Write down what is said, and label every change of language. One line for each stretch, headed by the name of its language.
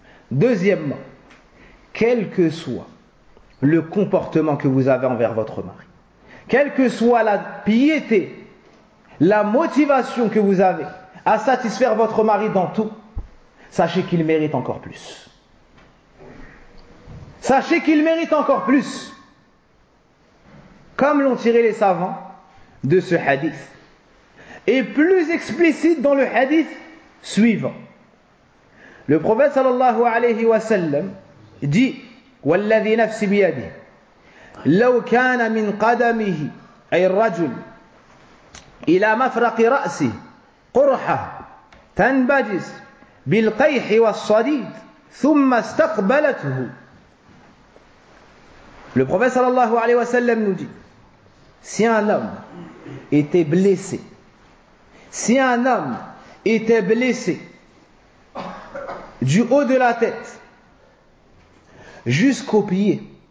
French: Deuxièmement, quel que soit le comportement que vous avez envers votre mari, quelle que soit la piété, la motivation que vous avez à satisfaire votre mari dans tout, sachez qu'il mérite encore plus. Sachez qu'il mérite encore plus. Comme l'ont tiré les savants de ce hadith. Et plus explicite dans le hadith suivant. Le prophète sallallahu alayhi wa sallam dit
Arabic: « Walladhi nafsi biyadi » لو كان من قدمه أي الرجل إلى مفرق رأسه قرحة تنبجس بالقيح والصديد ثم استقبلته.
French: Le prophète sallallahu alayhi wa sallam nous dit, si un homme était blessé, si un homme était blessé du haut de la tête jusqu'aux pieds,